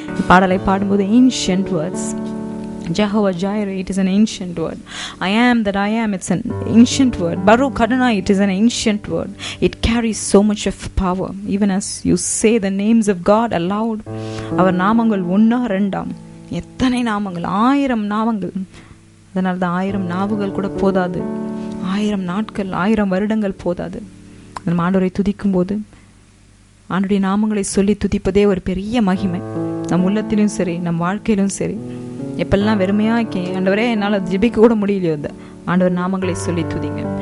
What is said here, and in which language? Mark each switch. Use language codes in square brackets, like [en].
[ta] பாடலை பாடும்போது [en] ancient words. Jehovah Jireh, it is an ancient word. I am that I am, it's an ancient word. Baruch Adonai, it is an ancient word. It carries so much of power. Even as you say the names of God aloud, [ta] அவர் நாமங்கள் ஒன்னா ரெண்டாம், எத்தனை நாமங்கள், 1000 நாமங்கள். அதனால தான் 1000 நாவுகள் கூட போதாது, 1000 நாட்கள், 1000 வருடங்கள் போதாது. நம்ம ஆண்டவரை துதிக்கும் போது ஆண்டுடைய நாமங்களை சொல்லி துதிப்பதே ஒரு பெரிய மகிமை. நம் உள்ளத்திலும் சரி, நம் வாழ்க்கையிலும் சரி. எப்பெல்லாம் வெறுமையா இருக்கேன் ஆண்டவரே, என்னால் ஜெபிக்க கூட முடியலையோ, ஆண்டவர் நாமங்களை சொல்லி துதிங்க.